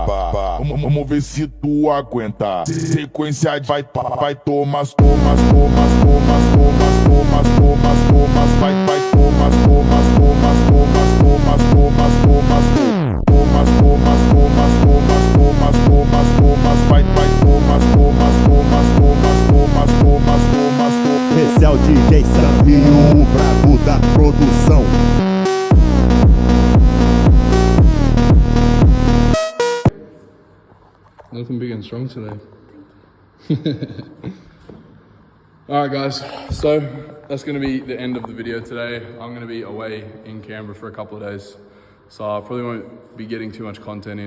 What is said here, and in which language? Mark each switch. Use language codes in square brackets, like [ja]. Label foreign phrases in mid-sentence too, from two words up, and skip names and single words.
[pt] Vamos ver se tu aguenta. Sequência vai tomas, tomas, tomas, tomas, tomas, tomas, tomas, tomas, vai tomas, tomas, tomas, tomas, tomas, tomas, tomas, tomas, tomas, tomas, tomas, tomas, tomas, tomas, vai tomas, tomas, tomas, tomas, tomas, tomas, tomas. Esse é o DJ Sambinho, o brabo da produção. [en] Looking big and strong today. Alright guys, so that's going to be the end of the video today. I'm going to be away in Canberra for a couple of days. So I probably won't be getting too much content in.